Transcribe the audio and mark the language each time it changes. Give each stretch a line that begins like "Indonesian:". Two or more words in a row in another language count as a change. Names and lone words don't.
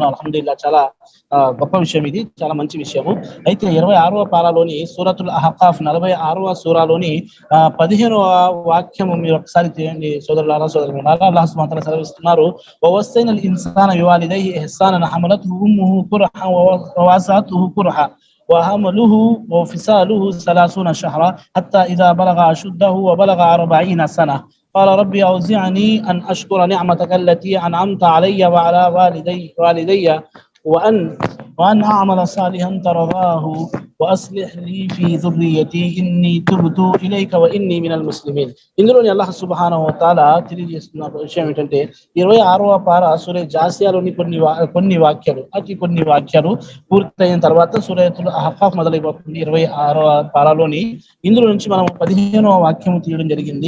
Telugu: అల్హమ్దులిల్లా, చాలా గొప్ప విషయం ఇది, చాలా మంచి విషయము. అయితే 26వ పారాలోని సూరతుల్ అహ్కాఫ్ 46వ సూరాలోని 15వ వాక్యము మీరు ఒకసారి తీయండి సోదరులారా, సోదరులారా.
Arabic: الله سبحانه وتعالى సెలవిస్తున్నారు, ووصينا الإنسان بوالديه إحسانا حملته أمه كرها ووضعته كرها وحمله وفصاله 30 شهرا حتى إذا بلغ أشده وبلغ 40 سنة قال ربي أوزعني أن أشكر نعمتك التي أنعمت علي وعلى والدي وأن أعمل صالحا ترضاه وأصلح لي في ذريتي إني تبت إليك وإني من المسلمين.
Telugu: ఇందులోని అల్లాహ్
Arabic: سبحانه وتعالى
Telugu: తెలియజేస్తున్న విషయం ఏంటంటే 26వ పారా సూరే జాసియాలోని కొన్ని వాక్యాలు పూర్తయిన తర్వాత సూరతుల్ అహ్కాఫ్ మొదలైపోతుంది 26వ పారాలోని. ఇందులో నుంచి మనం 15వ వాక్యం తీయడం జరిగింది.